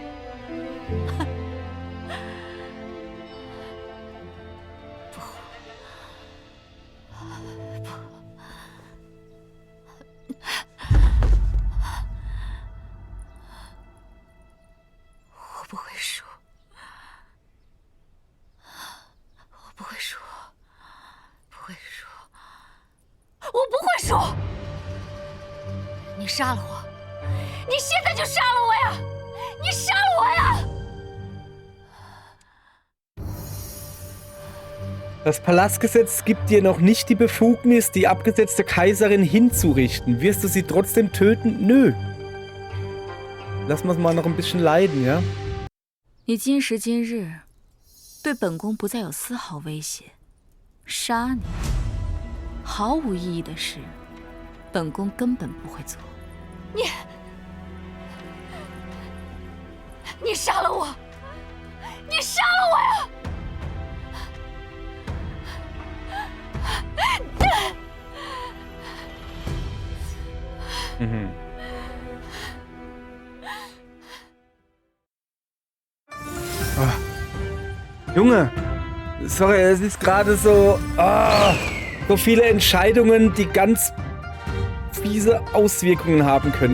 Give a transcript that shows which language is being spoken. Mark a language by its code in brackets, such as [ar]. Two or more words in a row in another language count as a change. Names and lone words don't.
[zh] 不，我不会输，我不会输，不会输，我不会输！你杀了我！ 你现在就杀了我呀！你杀了我呀！ [de] Das Palastgesetz gibt dir noch nicht die Befugnis, die abgesetzte Kaiserin hinzurichten. Wirst du sie trotzdem töten? Nö. Lass uns mal noch ein bisschen leiden, ja? [zh] 你今时今日对本宫不再有丝毫威胁，杀你毫无意义的事，本宫根本不会做。你杀了我！你杀了我呀！ [de] Junge, sorry, es ist gerade so, so viele Entscheidungen, die ganz fiese Auswirkungen haben können.